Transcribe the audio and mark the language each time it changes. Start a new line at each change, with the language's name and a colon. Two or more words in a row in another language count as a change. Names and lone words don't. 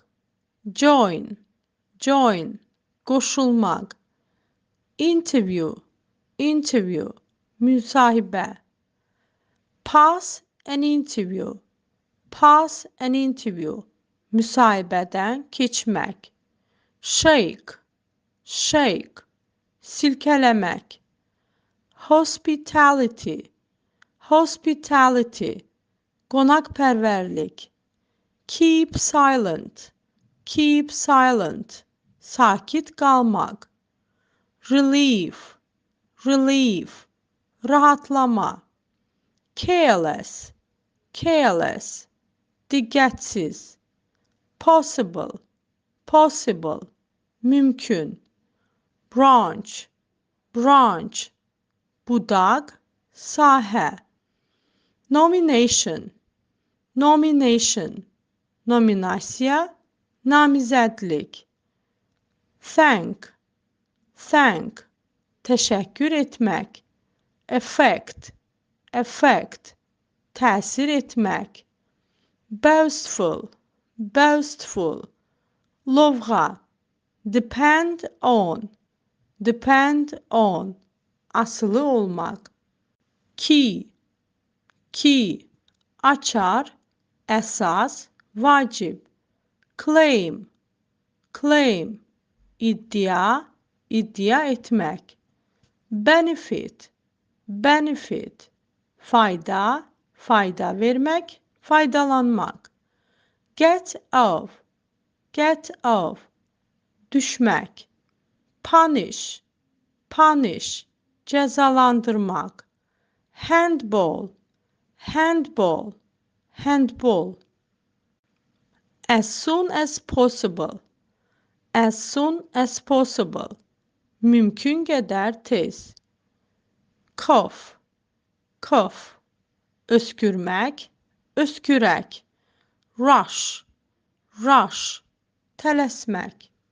English: Join, join, qoşulmaq. Interview, interview, müsahibə. Pass an interview, pass an interview,
Azerbaijani: müsahibədən keçmək.
English: Shake, shake, silkələmək. Hospitality, hospitality, qonaqpərvərlik. Keep silent, keep silent,
Azerbaijani: sakit qalmaq.
English: Relief, relief, rahatlama. Careless, careless, diqqətsiz. Possible, possible, mümkün. Branch, branch,
Azerbaijani: budaq, sahə.
English: Nomination, nomination,
Azerbaijani: nominasiya, namizədlik.
English: Thank, thank,
Azerbaijani: təşəkkür etmək.
English: Effect, effect,
Azerbaijani: təsir etmək.
English: Boastful, boastful, lovğa. Depend on, depend on,
Azerbaijani: asılı olmaq.
English: Key, key,
Azerbaijani: açar, əsas, vacib.
English: Claim, claim,
Azerbaijani: iddia, iddia etmək.
English: Benefit, benefit,
Azerbaijani: fayda, fayda vermək, faydalanmaq.
English: Get off, get off, düşmək. Punish, punish, cəzalandırmaq. Handball, handball, handball. As soon as possible, as soon as possible,
Azerbaijani: mümkün qədər tez.
English: Cough, cough,
Azerbaijani: öskürmək, öskürək.
English: Rush, rush, tələsmək.